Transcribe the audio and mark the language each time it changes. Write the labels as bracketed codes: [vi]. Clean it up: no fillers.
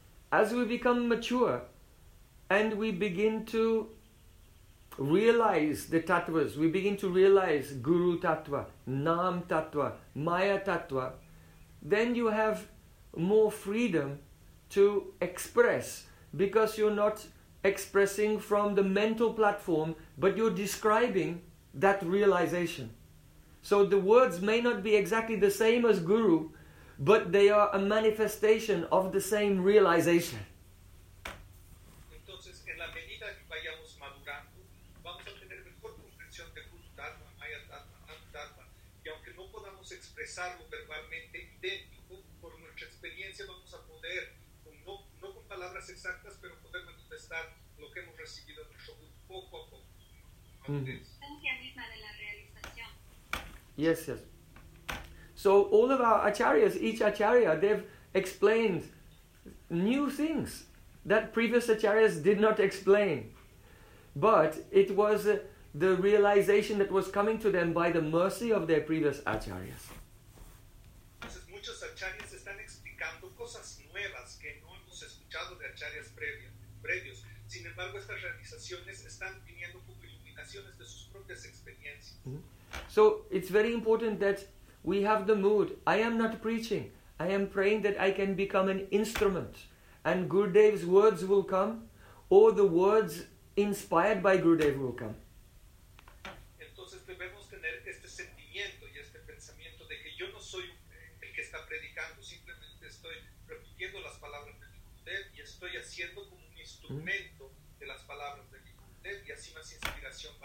[en] As we become mature and we begin to realize the tattvas, we begin to realize Guru Tattva, Naam Tattva, Maya Tattva, then you have more freedom to express, because you're not expressing from the mental platform, but you're describing that realization. So the words may not be exactly the same as Guru, but they are a manifestation of the same realization. [es] Entonces, en la medida que vayamos madurando, vamos a tener mejor comprensión de Guru Tattva, Maya Tattva, Naam Tattva. Y aunque no podamos expresarlo verbalmente idéntico, por nuestra experiencia vamos a poder, no con palabras exactas, pero poder manifestar lo que hemos recibido en nuestro Guru poco a poco. La esencia misma de la realización. [en] Yes, yes. So all of our acharyas, each acharya, they've explained new things that previous acharyas did not explain. But it was the realization that was coming to them by the mercy of their previous acharyas. [es] Entonces, muchos acharyas están explicando cosas nuevas que no hemos escuchado de acharyas previos. Sin embargo, estas realizaciones están viniendo como iluminaciones de sus propias experiencias. Mm-hmm. [en] So it's very important that we have the mood. I am not preaching. I am praying that I can become an instrument and Gurudev's words will come, or the words inspired by Gurudev will come. [es] Entonces debemos tener este sentimiento y este pensamiento de que yo no soy el que está predicando, simplemente estoy repitiendo las palabras de Gurudev y estoy haciendo como un instrumento de las palabras de Gurudev, y así más inspiración.